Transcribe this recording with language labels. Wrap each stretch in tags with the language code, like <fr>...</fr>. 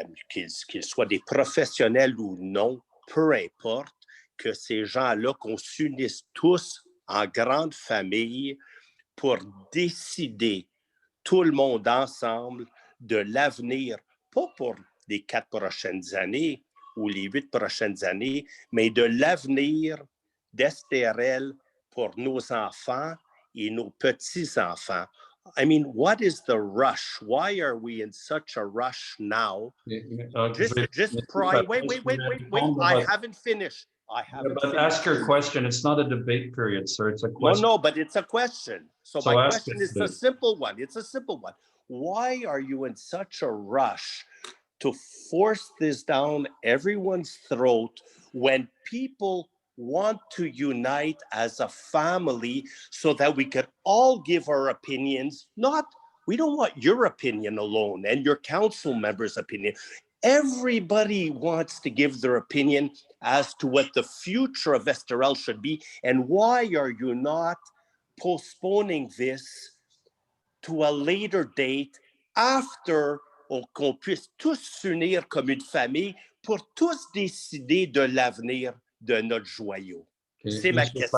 <fr>qu'ils soient des professionnels ou non, peu importe, que ces gens-là, qu'on s'unisse tous en grande famille pour décider tout le monde ensemble de l'avenir, pas pour les 4 prochaines années ou les 8 prochaines années, mais de l'avenir d'STRL pour nos enfants et nos petits-enfants.</fr> <en>I mean, what is the rush? Why are we in such a rush now? Just pry. Wait. I haven't finished. But ask your question. It's not a debate period, sir. It's a question. No, but it's a question. So my question is a simple one. It's a simple one. Why are you in such a rush to force this down everyone's throat when people want to unite as a family so that we could all give our opinions? We don't want your opinion alone and your council members' opinion. Everybody wants to give their opinion as to what the future of STRL should be. And why are you not postponing this to a later date after</en> <fr>qu'on puisse tous s'unir comme une famille pour tous décider de l'avenir de notre joyau? C'est ma question.</fr>